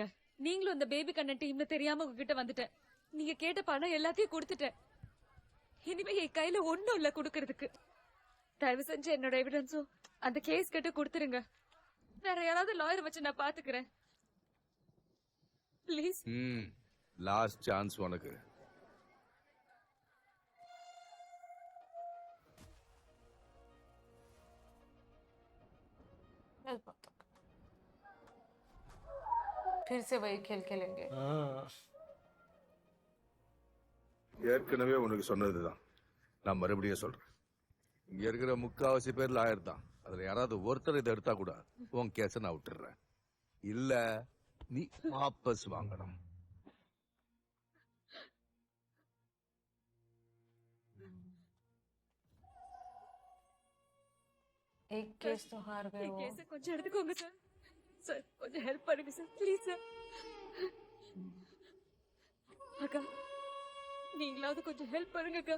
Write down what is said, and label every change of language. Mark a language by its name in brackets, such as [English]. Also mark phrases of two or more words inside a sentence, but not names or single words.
[Tamil] நீங்களும் அந்த பேபி கண்ணன் டீம்னு தெரியாம உங்ககிட்ட வந்துட்டேன். நீங்க கேட்ட பணம் எல்லாத்தையும் கொடுத்துட்டேன். இனிமே என் கையில ஒண்ணும் இல்ல கொடுக்கறதுக்கு. தயவு செஞ்சு என்னோட எவிடன்ஸும் அந்த கேஸ் கிட்ட கொடுத்துருங்க. வேற யாராவது லாயர் வச்சு நான் பாத்துக்கிறேன். ப்ளீஸ். [English] last chance [Tamil] உனக்கு. [Hindi] फिर से वही खेल खेलेंगे. [Tamil] ஏற்கனவே உனக்கு சொன்னதுதான், நான் மறுபடியும் சொல்றேன். இங்க இருக்கிற முக்காவாசி பேர் லாயர் தான். அதுல யாராவது ஒருத்தர் இதை எடுத்தா கூட உன் கேஸ நான் விட்டுறேன். இல்ல நீ வாபஸ் வாங்கணும். [Hindi] एक केस तो हार गए [Tamil] என் [Hindi] वो. [Tamil] கேஸை கொஞ்சம் எடுத்துக்கோங்க சார். சார் கொஞ்சம் ஹெல்ப் பண்ணுங்க சார், ப்ளீஸ் சார். அக்கா நீங்களாவது கொஞ்சம் ஹெல்ப் பண்ணுங்க அக்கா.